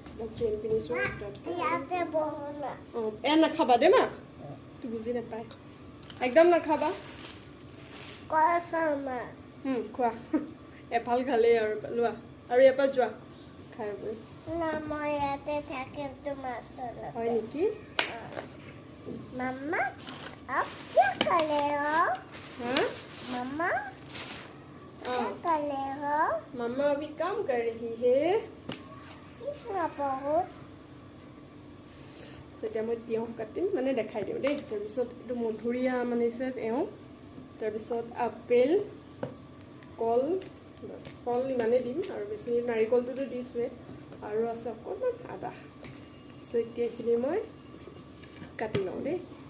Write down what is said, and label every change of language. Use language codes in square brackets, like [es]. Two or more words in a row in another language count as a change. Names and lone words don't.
[as] বাকী পিন্ধিছোঁ অঁ, এয়া নাখাবা দেই মা, তোৰ বুজি নাপায়, একদম নাখাবা। খোৱা এফাল খালেই আৰু লোৱা আৰু ইয়াৰ পৰা যোৱা খাই বৈ। হয় নেকি? [hi] मम्मा आप क्या कर रहे हो? हाँ मम्मा क्या हाँ कर रहे हो? मम्मा अभी काम कर रही है। कितना बहुत [as] এতিয়া মই তিয়ঁহ কাটিম, মানে দেখাই দিওঁ দেই। তাৰপিছত এইটো মধুৰিআম আনিছে এওঁ, তাৰপিছত আপেল, কল, ফল ইমানেই দিম আৰু বেছি নাৰিকলটোতো দিছোঁৱে, আৰু আছে অকণমান আদা। চ' এতিয়া এইখিনি মই কাটি লওঁ দেই।